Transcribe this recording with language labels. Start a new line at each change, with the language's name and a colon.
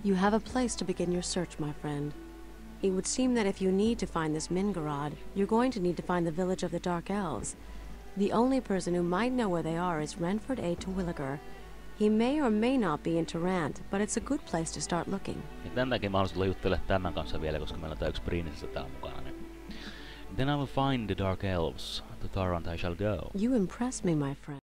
English: You have a place to begin your search, my friend. It would seem that if you need to find this Mingarod, you're going to need to find the village of the Dark Elves. The only person who might know where they are is Renford A. Terwilliger. He may or may not be in Tarant, but it's a good place to start looking.
Finnish: Ja tän takia mä haluaisin juttele tämän kanssa vielä, koska meillä on tää yksi prinsessa täällä mukana. Niin.
English: Then I will find the Dark Elves. To Tarant I shall go. You impress me, my friend.